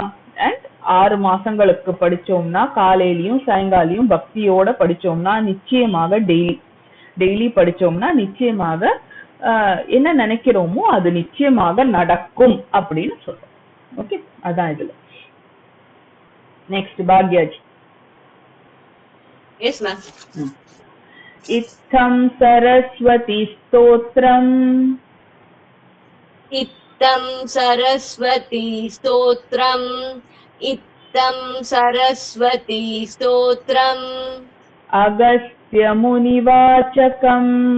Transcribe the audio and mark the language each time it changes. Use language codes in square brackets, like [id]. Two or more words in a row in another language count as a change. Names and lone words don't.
[ta] அண்ட் 6 மாசங்களுக்கு படிச்சோம்னா காலையிலயும் சாயங்காலையும் பக்தியோட படிச்சோம்னா நிச்சயமாக டெய்லி படிச்சோம்னா நிச்சயமாக என்ன நினைக்கிறோமோ அது நிச்சயமாக நடக்கும் அப்படின்னு சொல்றோம். ஓகே, அதான் இதுல. நெக்ஸ்ட் பாக்யாஜி. [en] Yes, ma'am. [sa] इत्थं सरस्वती स्तोत्रम्. इत्थं सरस्वती स्तोत्रम्. इत्थं सरस्वती स्तोत्रम्. अगस्त्य मुनिवाचकम्.